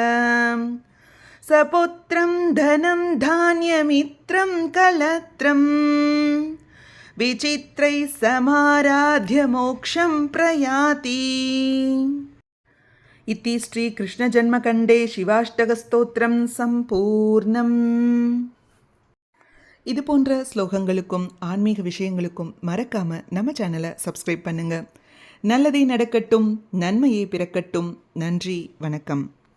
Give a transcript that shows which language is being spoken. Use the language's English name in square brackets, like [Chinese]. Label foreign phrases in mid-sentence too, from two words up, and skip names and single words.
[Sanskrit] सपुत्रं धनं धान्यमित्रं कलत्रं विचित्रैः समाराध्य मोक्षं प्रयाति. इति श्रीकृष्णजन्मकण्डे शिवाष्टकस्तोत्रं सम्पूर्णम्. [Tamil] இது போன்ற ஸ்லோகங்களுக்கும் ஆன்மீக விஷயங்களுக்கும் மறக்காம நம்ம சேனலை சப்ஸ்கிரைப் பண்ணுங்க. நல்லதே நடக்கட்டும், நன்மையே பிறக்கட்டும். நன்றி, வணக்கம்.